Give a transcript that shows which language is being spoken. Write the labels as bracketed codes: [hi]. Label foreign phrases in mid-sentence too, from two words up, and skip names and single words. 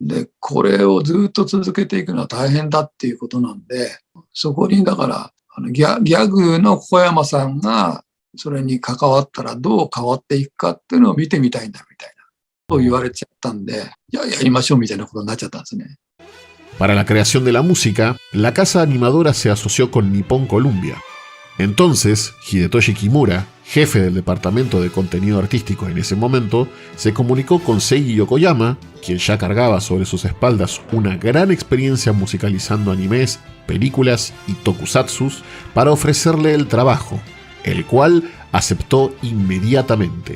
[ja] で、これをずっと続けていくのは大変だっていうことなんで、そこにだから、ギャグの小山さんがそれに関わったらどう変わっていくかっていうのを見てみたいんだみたいなと言われちゃったんで、やりましょうみたいなことになっちゃったんですね。 [es] Para la creación de la música, la casa animadora se asoció con Nippon Columbia. Entonces, Hidetoshi Kimura, jefe del departamento de contenido artístico en ese momento, se comunicó con Seiji Yokoyama, quien ya cargaba sobre sus espaldas una gran experiencia musicalizando animes, películas y tokusatsus, para ofrecerle el trabajo, el cual aceptó inmediatamente.